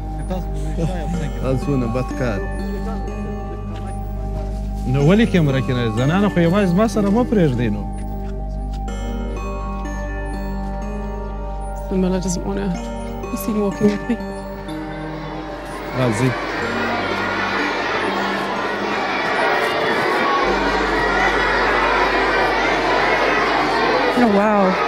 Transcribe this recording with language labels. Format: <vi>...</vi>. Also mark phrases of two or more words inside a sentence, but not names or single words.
<ps>تاسونه بد کار نو ولې کیمره کې نه زنانه خو یوازې ما سره مه پرېږدئ نو</ps> <en>The mullah doesn't want to be seen walking with me.</en> <ps>راځي</ps> <en>Oh, wow.</en>